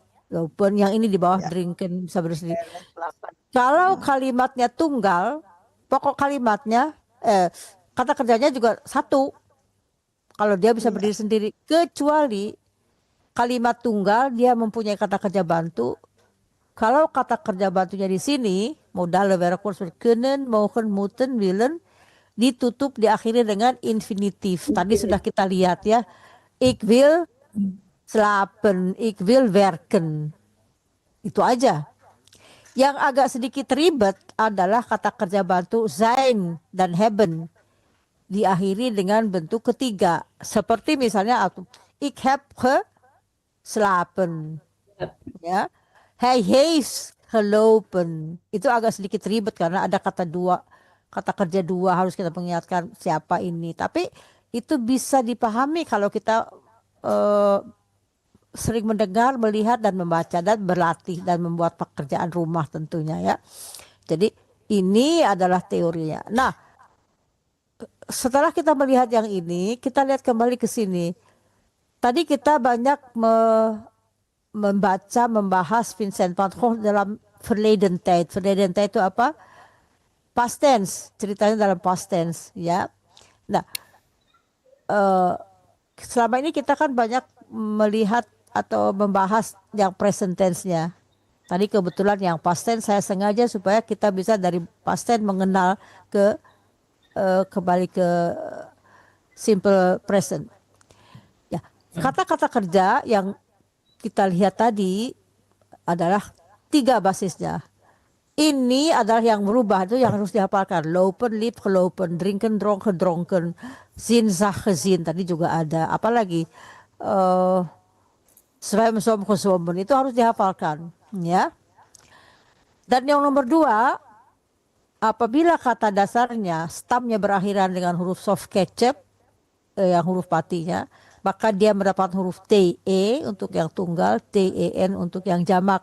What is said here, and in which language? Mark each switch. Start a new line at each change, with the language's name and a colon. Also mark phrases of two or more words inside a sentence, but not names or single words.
Indonesian: Lopen, yang ini di bawah drinken bisa berdiri sendiri. Kalau kalimatnya tunggal, pokok kalimatnya kata kerjanya juga satu. Kalau dia bisa berdiri sendiri, kecuali kalimat tunggal dia mempunyai kata kerja bantu. Kalau kata kerja bantunya di sini,
Dutch: modal werkwoord
Indonesian: seperti kunnen, mogen, moeten, willen, ditutup diakhiri dengan infinitif. Tadi sudah kita lihat ya.
Dutch: Ik wil slapen, ik wil werken.
Indonesian: Itu aja. Yang agak sedikit ribet adalah kata kerja bantu zijn dan hebben. Diakhiri dengan bentuk ketiga. Seperti misalnya,
Dutch: ik heb geslapen. Ya. Hij heeft gelopen.
Indonesian: Itu agak sedikit ribet karena ada kata kerja dua, harus kita mengingatkan siapa ini. Tapi itu bisa dipahami kalau kita sering mendengar, melihat dan membaca dan berlatih dan membuat pekerjaan rumah tentunya ya. Jadi ini adalah teorinya. Nah, setelah kita melihat yang ini, kita lihat kembali ke sini. Tadi kita banyak membahas Vincent van Gogh dalam
Dutch: verleden tijd.
Indonesian: Verleden tijd itu apa?
English: Past tense,
Indonesian: ceritanya dalam
English: past tense
Indonesian: ya. Nah, selama ini kita kan banyak melihat atau membahas yang
English: present tense-
Indonesian: nya. Tadi kebetulan yang
English: past tense
Indonesian: saya sengaja supaya kita bisa dari past tense mengenal kembali ke
English: simple present.
Indonesian: Ya, kata-kata kerja yang kita lihat tadi adalah 3 basisnya. Ini adalah yang berubah, itu yang harus dihafalkan.
Dutch: Lopen, liep, gelopen, drinken, dronken, dronken, zin, zag, gezien.
Indonesian: Tadi juga ada.
Dutch: Apalagi zwem, som, gezwommen.
Indonesian: Itu harus dihafalkan. Ya. Dan yang nomor 2, apabila kata dasarnya, stamnya berakhiran dengan huruf soft kecap, yang huruf patinya, maka dia mendapat huruf TE untuk yang tunggal, TEN untuk yang jamak.